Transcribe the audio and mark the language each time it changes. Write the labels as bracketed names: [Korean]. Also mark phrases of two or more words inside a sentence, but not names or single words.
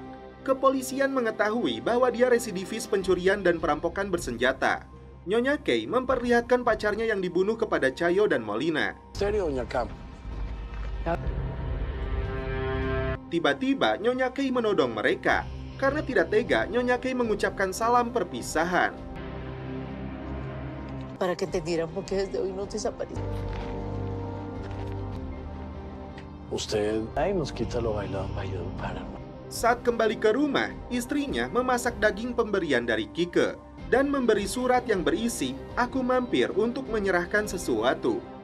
[Indonesian] Kepolisian mengetahui bahwa dia residivis pencurian dan perampokan bersenjata. Nyonya Kei memperlihatkan pacarnya yang dibunuh kepada Chayo dan Molina. Tiba-tiba Nyonya Kei menodong mereka. Karena tidak tega, Nyonya Kei mengucapkan salam perpisahan. [Spanish] Para que entendieran por qué desde hoy no desapareció. Usted ahí nos quita lo bailado en Valledupar. [Indonesian] Saat kembali ke rumah, istrinya memasak daging pemberian dari Kike dan memberi surat yang berisi, "Aku mampir untuk menyerahkan sesuatu."